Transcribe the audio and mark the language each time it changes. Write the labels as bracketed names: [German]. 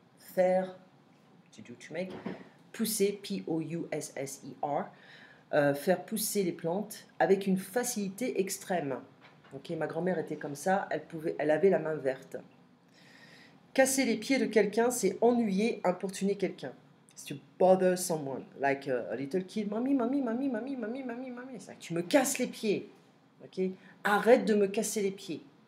[French] Faire, [English] to make, [French] pousser, P-O-U-S-S-E-R, faire pousser les plantes avec une facilité extrême. Okay, ma grand-mère était comme ça, elle avait la main verte. Casser les pieds de quelqu'un, c'est ennuyer, importuner quelqu'un. [English] It's to bother someone, like a little kid, mommy, mommy, mommy, mommy, mommy, mommy, mommy. [French] C'est like, tu me casses les pieds. Okay? Arrête de me casser les pieds.